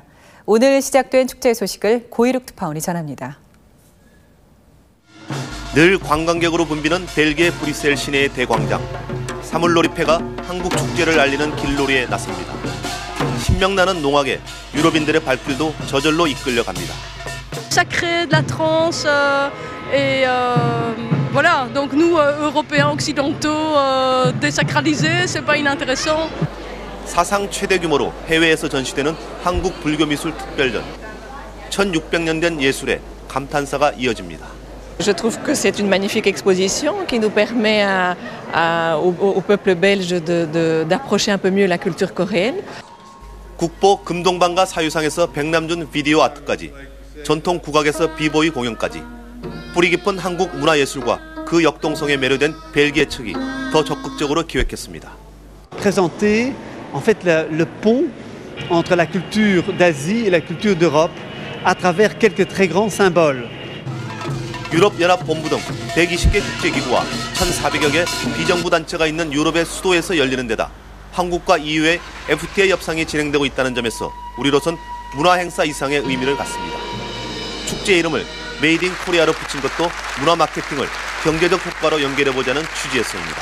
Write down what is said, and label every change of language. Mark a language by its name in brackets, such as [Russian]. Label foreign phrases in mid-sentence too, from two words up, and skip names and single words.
[Korean] 오늘 시작된 축제 소식을 고이룩 특파원이 전합니다. 늘 관광객으로 붐비는 벨기에 브뤼셀 시내의 대광장. 사물놀이패가 한국 축제를 알리는 길놀이에 나섭니다. 신명나는 농악에 유럽인들의 발길도 저절로 이끌려갑니다. [French] Ça crée de la transe et voilà, donc nous Européens occidentaux désacralisés, c'est pas inintéressant. [Korean] 사상 최대 규모로 해외에서 전시되는 한국 불교미술 특별전. 1600년 된 예술에 감탄사가 이어집니다. [French] Je trouve que c'est une magnifique exposition qui nous permet au peuple belge d'approcher un peu mieux la culture coréenne. [Korean] 국보 금동방가 사유상에서 백남준 비디오 아트까지 전통 국악에서 비보이 공연까지 뿌리 깊은 한국 문화예술과 그 역동성에 매료된 벨기에 측이 더 적극적으로 기획했습니다. [French] Présenter en fait le pont entre la culture d'Asie et la culture d'Europe à travers quelques très grands symboles. [Korean] 유럽연합본부 등 120개 국제기구와 1,400여 개 비정부 단체가 있는 유럽의 수도에서 열리는 데다 한국과 EU의 FTA 협상이 진행되고 있다는 점에서 우리로선 문화행사 이상의 의미를 갖습니다. 축제 이름을 메이드 인 코리아로 붙인 것도 문화 마케팅을 경제적 효과로 연결해보자는 취지였습니다.